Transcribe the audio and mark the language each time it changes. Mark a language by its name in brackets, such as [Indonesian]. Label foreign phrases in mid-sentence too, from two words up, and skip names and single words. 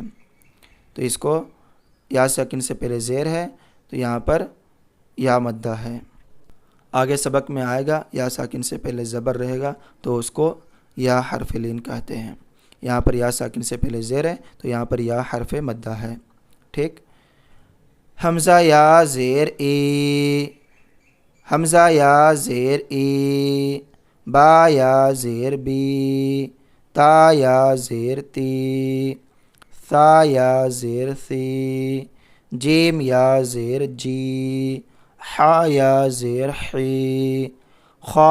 [Urdu] تو اس کو یا ساکن سے پہلے زیر ہے تو یہاں پر یا مدہ ہے. آگے سبق میں آئے گا یا ساکن سے پہلے زبر رہے گا تو اس کو یا حرف لین کہتے ہیں. یہاں پر یا ساکن سے پہلے زیر ہے تو یہاں پر یا حرف مدہ ہے. ٹھیک. حمزہ یا زیر ای، حمزہ یا زیر ای، با یا زیر بی، تا یا زیر تی، ثا یا زیر ثی، جیم یا زیر جی، حا یا زیر حی، خا